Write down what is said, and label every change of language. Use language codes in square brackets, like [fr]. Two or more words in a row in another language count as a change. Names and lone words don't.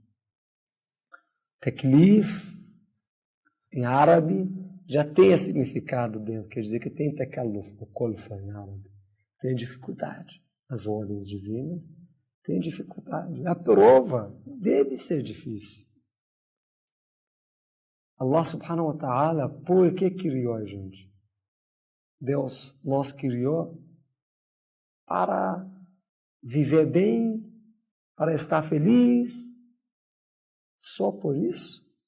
[pt] Taklif, em árabe, já tem esse significado dentro. Quer dizer que tem takalluf, o kolfa em árabe. Tem dificuldade. As ordens divinas têm dificuldade. A prova deve ser difícil. [ar] الله سبحانه وتعالى, [pt] por que criou a gente? Deus nos criou para viver bem, para estar feliz. Só por isso?